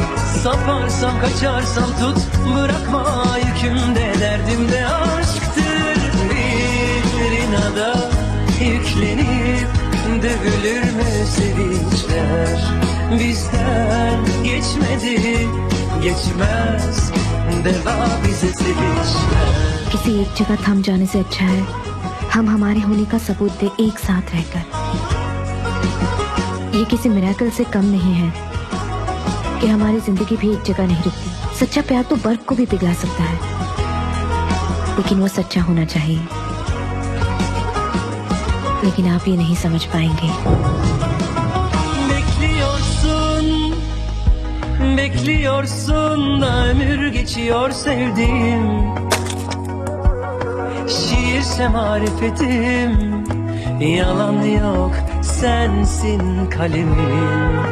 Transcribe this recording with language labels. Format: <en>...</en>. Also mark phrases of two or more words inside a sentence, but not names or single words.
<tr>Saparsam kaçarsam tut, bırakma yükümde, derdimde aşktır. Bir inada yüklenip dövülür mü sevinçler? Bizden geçmedi, geçmez deva bize sevinçler.</tr> <hi>किसी एक जगह थम जाने से अच्छा है हम हमारे होने का सबूत दे एक साथ रहकर। ये किसी मिरेकल से कम नहीं है कि हमारी जिंदगी भी एक जगह नहीं रुकती। सच्चा प्यार तो बर्फ को भी पिघला सकता है, लेकिन वो सच्चा होना चाहिए। लेकिन आप ये नहीं समझ पाएंगे।</hi> <tr>Bekliyorsun da ömür geçiyor sevdiğim. Şiirse marifetim, yalan yok sensin kalemim.</tr>